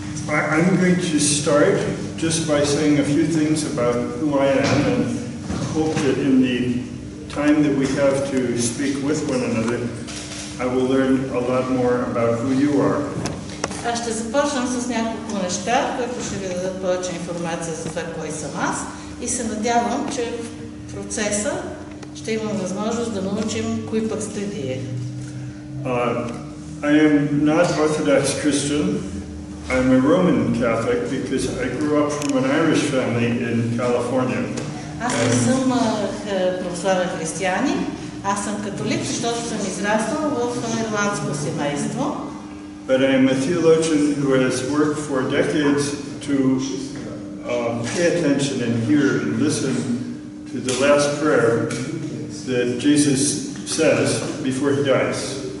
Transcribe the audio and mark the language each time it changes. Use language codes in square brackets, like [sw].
[en] I'm going to start just by saying a few things about who I am and hope that in the time that we have to speak with one another, I will learn a lot more about who you are. [bg] Аз ще започна с няколко неща, които ще ви дадат повече информация за това, кой съм аз, и се надявам, че в процеса ще имам възможност да научим кои пък сте вие. [en] I am not Orthodox Christian. I'm a Roman Catholic because I grew up from an Irish family in California. [bg] Аз не съм православен християнин, аз съм католик, защото съм израснал в ирландско семейство. [en] But I am a theologian who has worked for decades to pay attention and hear and listen to the last prayer that Jesus says before he dies.